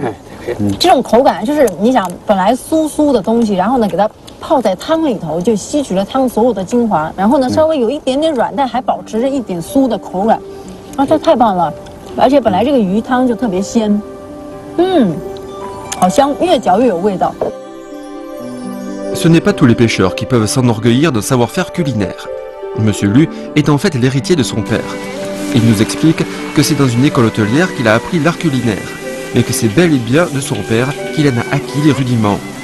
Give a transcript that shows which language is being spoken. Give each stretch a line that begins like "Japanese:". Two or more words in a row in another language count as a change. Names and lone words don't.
Chinese: 这种口感就是你想，本来酥酥的东西，然后呢给它泡在汤里头，就吸取了汤所有的精华，然后呢稍微有一点点软，但还保持着一点酥的口感，啊，这太棒了！而且本来这个鱼汤就特别鲜，好香，越嚼越有味道。
French: Ce n'est pas tous les pêcheurs qui peuvent s'enorgueillir d'un savoir-faire culinaire. Monsieur Lu est en fait l'héritier de son père. Il nous explique que c'est dans une école hôtelière qu'il a appris l'art culinaire, mais que c'est bel et bien de son père qu'il en a acquis les rudiments.